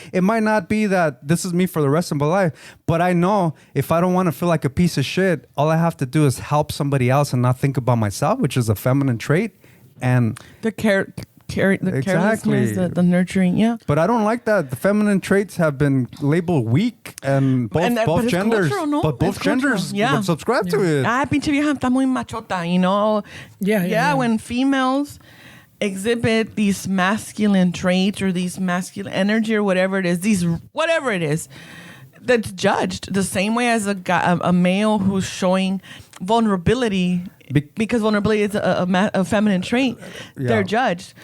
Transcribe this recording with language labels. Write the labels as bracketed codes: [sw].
[en] It might not be that this is me for the rest of my life, but I know if I don't want to feel like a piece of shit, all I have to do is help somebody else and not think about myself, which is a feminine trait. And the carelessness, the nurturing, yeah. But I don't like that. The feminine traits have been labeled weak, and both genders, cultural, no? but both genders subscribe to it. [es] Pinche vieja está muy machota, Yeah. [en] When females exhibit these masculine traits or these masculine energy or whatever it is, that's judged the same way as a male who's showing vulnerability. Because vulnerability is a feminine trait, they're judged.